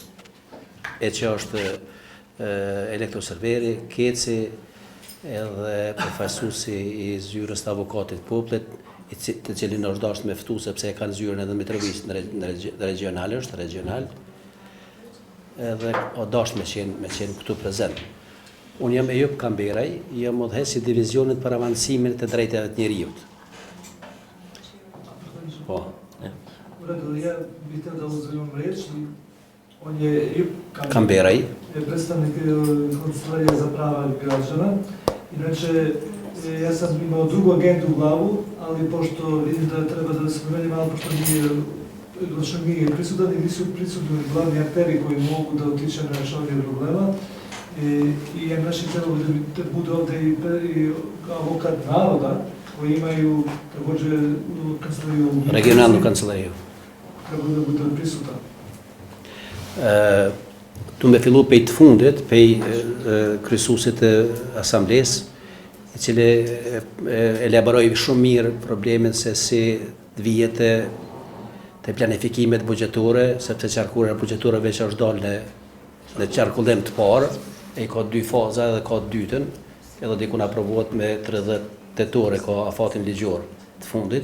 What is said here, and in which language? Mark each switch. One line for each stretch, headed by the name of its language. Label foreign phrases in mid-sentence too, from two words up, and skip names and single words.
Albanian: E që është elektroserveri, Keci, edhe përfaqësuesi i zyrës të avokatit popullit, të cilin është dashur me ftu sepse e kanë zyrën edhe Mitrovicit në regional, është regional, edhe o dashur me qenë këtu prezent. Unë jam Ejup Kamberaj, jam udhëheqës i divizionit për avancimin të drejtave të njerëzit. Po.
Serbian: Ja bih htio da uzmem riječ. On je Ejup Kamberaj. Je predstavnik Kancelarije za prava građana. Inače, ja sam imao drugu agendu u glavu, ali pošto vidim da treba da se promeni malo, pošto nije prisutan i nisu prisutni glavni akteri koji mogu da utiče na rješavanje problema. I ja naši trebalo da bude ovde i avokat naroda, koji imaju također kancelariju... Regionalnu kancelariju. Treba da bude prisutan.
Albanian: Tu me fillu pej të fundit, pej kryesuesit të asamblesë, i cili elaboroi shumë mirë problemin se si të vihet te planifikimet buxhetore, sepse qarkullja buxhetore veç është dalë në qarkullim të parë, e ka dy faza edhe ka të dytën, edhe dikun aprovohet me 30 tetore, ka afatin ligjor të fundit.